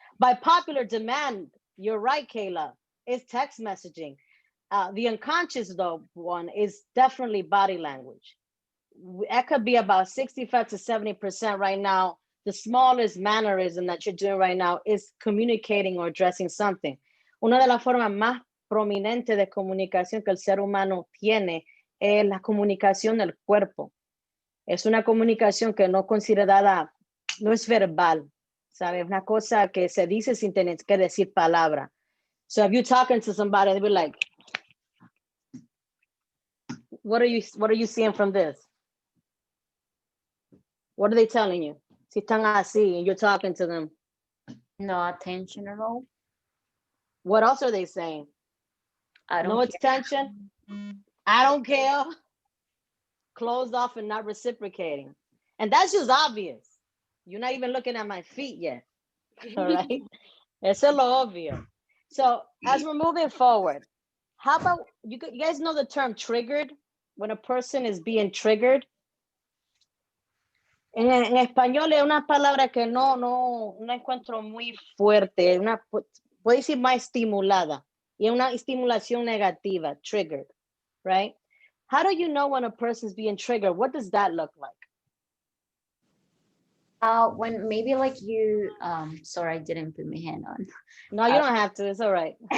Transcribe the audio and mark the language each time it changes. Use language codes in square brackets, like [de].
[en] By popular demand, you're right, Kayla, it's text messaging. The unconscious, though, one is definitely body language. that could be about 65 to 70% right now. The smallest mannerism that you're doing right now is communicating or addressing something. [es] Una de las formas más prominentes de comunicación que el ser humano tiene es la comunicación del cuerpo. Es una comunicación que no considerada, no es verbal, ¿sabes? Una cosa que se dice sin tener que decir palabra. [en] So if you're talking to somebody, they'll be like, what are you seeing from this? What are they telling you? [es] Si están así [en] and you're talking to them. No attention at all. What else are they saying? I don't No care. attention. I don't care. Closed off and not reciprocating. And that's just obvious. You're not even looking at my feet yet. All right. It's a [es] lo obvio. [en] So as we're moving forward, how about you guys know the term triggered? When a person is being triggered. [es] En español es una palabra que no encuentro muy fuerte, puedo decir más estimulada, y es una estimulación negativa, triggered, right? [en] How do you know when a person's being triggered? What does that look like? When maybe like you, sorry, I didn't put my hand on. No, you don't have to, it's all right.